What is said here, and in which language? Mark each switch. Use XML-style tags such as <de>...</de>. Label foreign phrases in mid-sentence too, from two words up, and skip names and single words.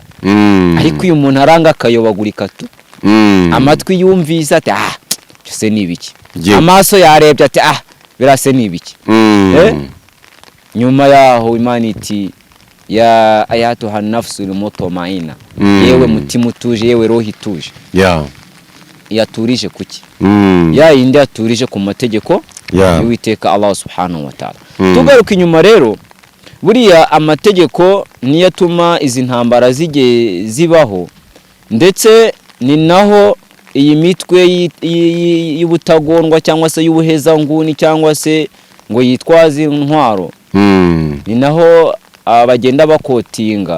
<rw>Ariko uyu muntu aranga akayobagurika tu, amatwi yumvise ati cyose ni ibiki, amaso yarebye ati birase ni ibiki. Nyuma yaho Imana iti</rw> <ar>يا أيتها النفس المطمئنة,</ar> <rw>yewe mutima utuje, yewe roho ituje. Yaturije kuki? Ya yindi yaturije ku mategeko y'Uwiteka</rw> <ar>الله سبحانه وتعالى.</ar> <rw>Tugaruka inyuma rero, buriya amategeko niyo atuma izi ntambara zibaho, ndetse ni naho iyi mitwe y'ubutagondwa cyangwa se y'ubuheza nguni cyangwa se ngo yitwaze intwaro, ni naho bagenda bakotinga.</rw>